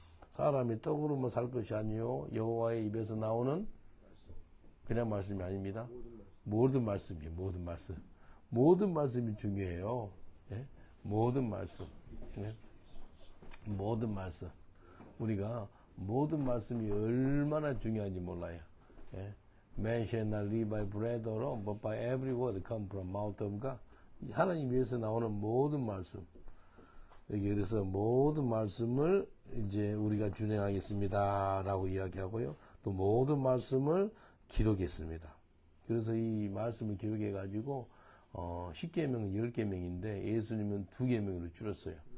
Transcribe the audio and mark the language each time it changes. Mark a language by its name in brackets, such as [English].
[Korean] 사람이 떡으로만 살 것이 아니요 여호와의 입에서 나오는 그냥 말씀이 아닙니다. 모든 말씀이에요. 모든 말씀. 모든 말씀이 중요해요. 예? 모든 말씀. 예? 모든 말씀. 우리가 모든 말씀이 얼마나 중요한지 몰라요. 예? [English] Man shall not live by bread alone, but by every word come from mouth of God. [Korean] 하나님 위에서 나오는 모든 말씀. 여기 그래서 모든 말씀을 이제 우리가 준행하겠습니다. 라고 이야기하고요. 또 모든 말씀을 기록했습니다. 그래서 이 말씀을 기록해 가지고 10계명은 10계명인데 예수님은 2계명으로 줄였어요.